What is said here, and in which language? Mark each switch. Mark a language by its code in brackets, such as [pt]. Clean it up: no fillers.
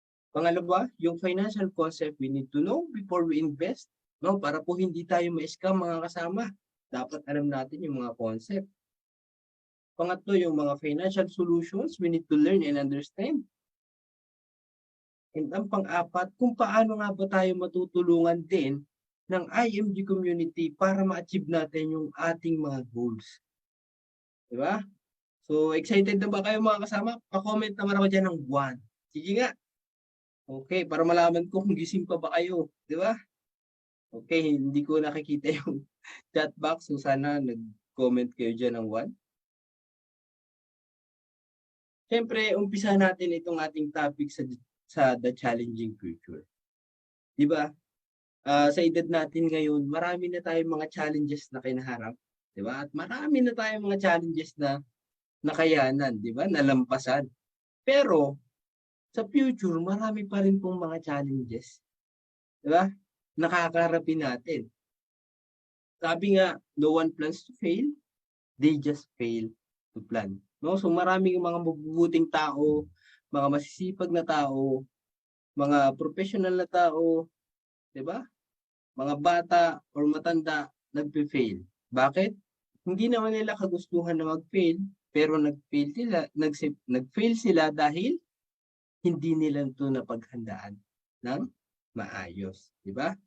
[tl] Pangalawa, yung financial concept [en] we need to know before we invest. [tl] No? Para po hindi tayo ma-scam, mga kasama. Dapat alam natin yung mga concept. Pangatlo, yung mga financial solutions [en] we need to learn and understand. [tl] And ang pang-apat, kung paano nga ba tayo matutulungan din ng IMG community para ma-achieve natin yung ating mga goals. Diba? So, excited na ba kayo, mga kasama? Pa-comment naman ako dyan ng 1. Sige nga. Okay, para malaman ko kung gising pa ba kayo. Diba? Okay, hindi ko nakikita yung chat box. So, sana nag-comment kayo dyan ng 1. Siyempre, umpisa natin itong ating topic sa The Challenging Future. Diba? Sa edad natin ngayon, marami na tayong mga challenges na kinaharap, 'di ba? At marami na tayong mga challenges na nakayanan, 'di ba? Nalampasan. Pero sa future, marami pa rin pong mga challenges, 'di ba? Nakakaharapin natin. Sabi nga, [en] no one plans to fail, they just fail to plan. [tl] No? So maraming mga mabubuting tao, mga masisipag na tao, mga professional na tao, 'di ba? Mga bata or matanda nagpe-fail. Bakit? Hindi naman nila kagustuhan na mag-fail, pero nag-fail sila dahil hindi nila ito napaghandaan ng maayos, 'di ba?